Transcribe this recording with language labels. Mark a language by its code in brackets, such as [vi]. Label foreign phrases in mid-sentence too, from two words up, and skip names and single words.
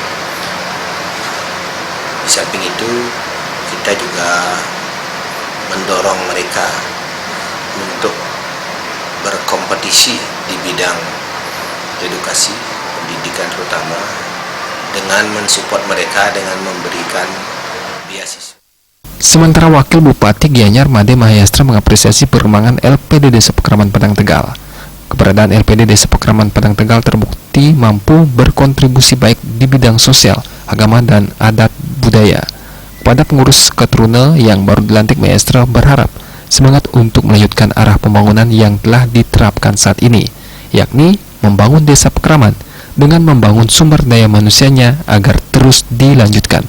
[id] Di samping itu kita juga mendorong mereka untuk berkompetisi di bidang edukasi, pendidikan terutama, dengan mensupport mereka dengan memberikan beasiswa. Sementara Wakil Bupati Gianyar Made Mahayastra mengapresiasi perkembangan LPD Desa Pekraman Padang Tegal. Keberadaan LPD Desa Pekraman Padang Tegal terbukti mampu berkontribusi baik di bidang sosial, agama, dan adat budaya. Kepada pengurus Seketruna yang baru dilantik, Mahayastra berharap semangat untuk melanjutkan arah pembangunan yang telah diterapkan saat ini, yakni membangun Desa Pekraman dengan membangun sumber daya manusianya agar terus dilanjutkan.